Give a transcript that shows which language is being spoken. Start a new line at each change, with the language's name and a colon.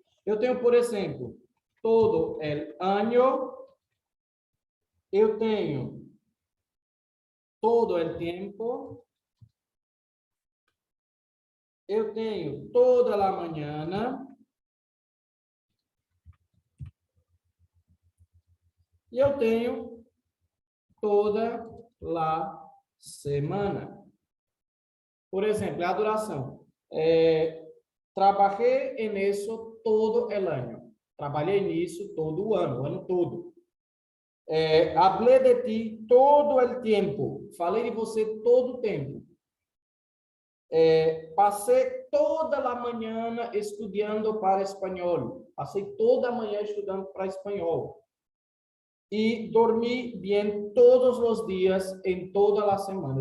Portuguese: Eu tenho, por exemplo,
Spanish: todo el año,
Portuguese: eu tenho
Spanish: todo el tiempo, eu tenho toda la mañana,
Portuguese: E eu tenho
Spanish: toda la semana.
Portuguese: Por exemplo, a duração.
Spanish: Trabajé en eso todo el año.
Portuguese: Trabalhei nisso todo o ano todo.
Spanish: Hablé de ti todo el tiempo.
Portuguese: Falei de você todo o tempo. Passei toda a manhã estudando para espanhol. Passei toda a manhã estudando para espanhol. E dormi bem todos os dias em toda a semana.